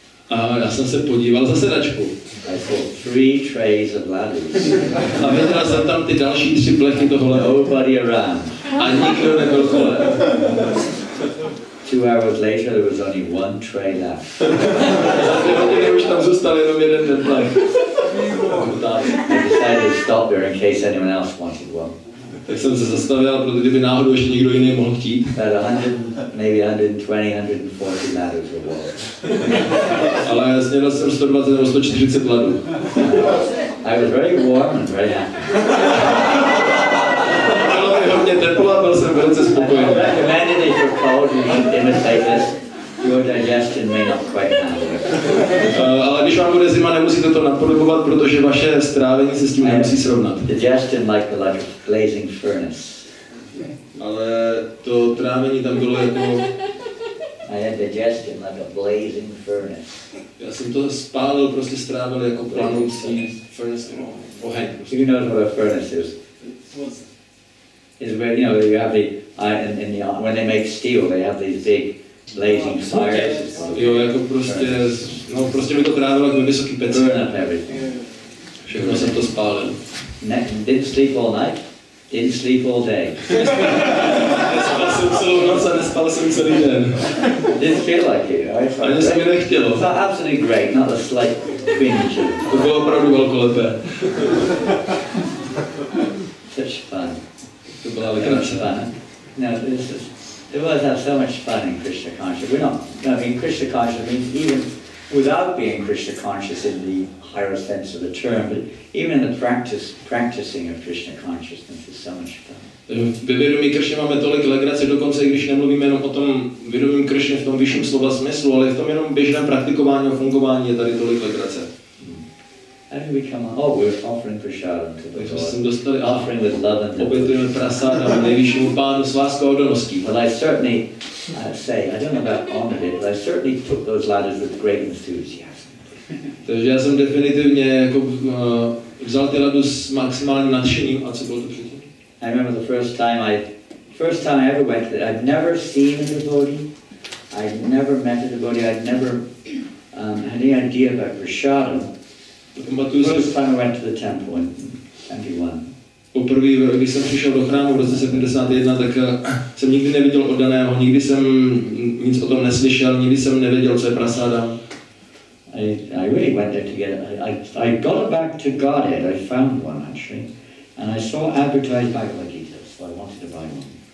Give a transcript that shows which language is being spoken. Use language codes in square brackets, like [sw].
[cs] A já jsem se podíval za sedačku. [en] I saw 3 trays of laddus. [cs] A viděl jsem tam ty další 3 plechy tohle. [en] Nobody around. [cs] A nikdo nebyl kolem. [en] 2 hours later, there was only 1 tray left. [cs] Za 2 hodiny už tam zůstal jenom jeden ten plech. [en] I decided to stop there in case anyone else wanted one. [cs] Tak jsem se zastavil, protože kdyby náhodou ještě někdo jiný mohl chtít. [en] Maybe 120, 140 laddus of water. [cs] Ale snědl jsem 120 nebo 140 ladů. [en] I was very warm and very happy. [cs] Bylo mi hodně teplo a byl jsem velice spokojený. [en] I recommended it for cold, you should imitate this. Your digestion may not quite handle it. [cs] Ale když vám bude zima, nemusíte to napodobovat, protože vaše strávení se s tím nemusí srovnat. [en] Digestion like a blazing furnace. [cs] Ale to trávení tam bylo jako... [en] I had digestion like a blazing furnace. [cs] Já jsem to spálil, prostě strávil jako planoucí oheň. [en] You know what a furnace is? Is where, you know, you have the, when they make steel, they have these big blazing fires. [cs] Jo, jako prostě mi to trávilo jako vysoký peci. [en] Burn up everything. [cs] Všechno jsem to spálil. [en] Didn't sleep all night, didn't sleep all day. [cs] Nespal jsem celou noc a nespal jsem celý den. [en] Didn't feel like it, right? [cs] Ani se mi nechtělo. [en] It's absolutely great, not a slight twinge. [cs] To bylo opravdu velkolepé. [en] Such fun. [cs] To byla legrace. [en] No, it was have so much fun in Krishna consciousness. I mean, Krishna consciousness means even without being Krishna conscious in the higher sense of the term, but even in the practicing of Krishna consciousness is so much fun. [cs] Ve vědomí Kršny máme tolik legrace, dokonce i když nemluvíme jenom o tom vědomím Kršny v tom vyšším slova smyslu, ale v tom jenom běžném praktikování a fungování je tady tolik legrace. [en] How did we come on? Oh, we're offering prasadam to the [cs] Takže [en] Lord. [cs] jsem dostali [en] Offering with love and [cs] obětujeme prasádam nejvyššímu pánu s láskou a oddaností. [en] Well, I certainly say, I don't know about honored it, but I certainly took those ladders with great enthusiasm. [cs] Takže já jsem definitivně jako vzal ty Laddus s maximálním nadšením. A co bylo to předtím? [en] I remember the first time I ever went to it. I'd never seen a devotee. I'd never met a devotee. I'd never had any idea about prasadam. The first time I went to the temple in 71. [cs] Poprvé, když jsem přišel do chrámu v roce 71, tak jsem nikdy neviděl oddaného, nikdy jsem nic o tom neslyšel, nikdy jsem nevěděl, co je prasádam. [en] I really went there to get it. I got it back to Godhead. I found one actually, and I saw advertised Bhagavad Gita, so I wanted to buy one.